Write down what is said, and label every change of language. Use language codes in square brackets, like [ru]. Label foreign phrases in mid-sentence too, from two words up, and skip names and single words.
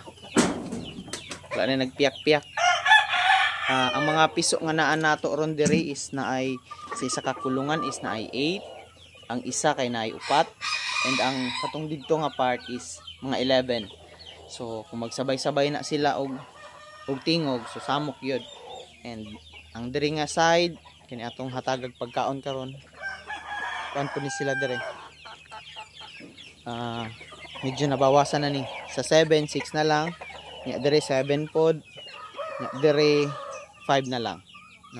[ceb] Wala na nagpiyak-piyak. Ang mga piso nga naa nato ron diri is na ay sa isa ka kulungan is na ay 8, ang isa kay na ay 4, and ang katong didto nga part is mga 11. So kung magsabay-sabay na sila og tingog, so samok yun. And ang diri nga side kini atong hatagag pagkaon karon. Kuan po ni sila diri. Medyo nabawasan na ni sa 7, 6 na lang, nya dire 7 pod, nya dire 5 na lang, no.